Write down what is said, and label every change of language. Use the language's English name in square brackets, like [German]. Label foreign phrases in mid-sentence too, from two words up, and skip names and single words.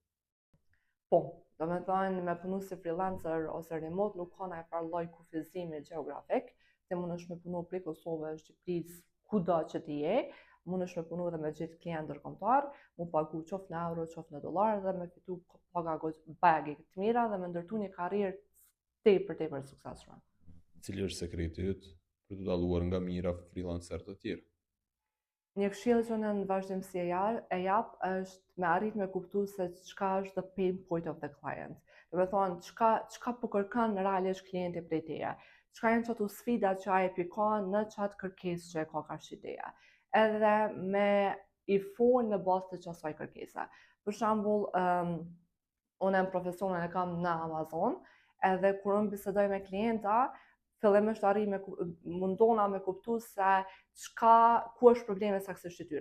[Albanian] Po, do me thonë me punu si freelancer ose remote nuk ka ndonjë farë lloj kufizimi gjeografik, ti mund është me punu prej Kosovës, Shqipërisë, kudo që ti je, mund është me punu edhe me gjithë klient ndërkombëtar, mu pagu qoftë në euro, qoftë në dollar dhe me fitu paga bagi të mira dhe me ndërtu një karrierë tepër suksesshme. Cili është sekreti yt për të dalluar nga mira freelancer të tjerë? Një këshill që në vazhdimsi e jap është me arrit me kuptu se çka është [English] the pain point of the client. [Albanian] Do me thonë, çka po kërkon realisht klienti prej teje. Çka janë çato sfida që ai pikon në çat kërkesë që e ka karshi teje. Edhe me i fol në bazë të asaj kërkese. Për shembull, unë në profesionin e kam në Amazon, edhe kur unë bisedoj me klienta, fillimisht mundona me kuptu se ku është problemi sa kësë shqityra.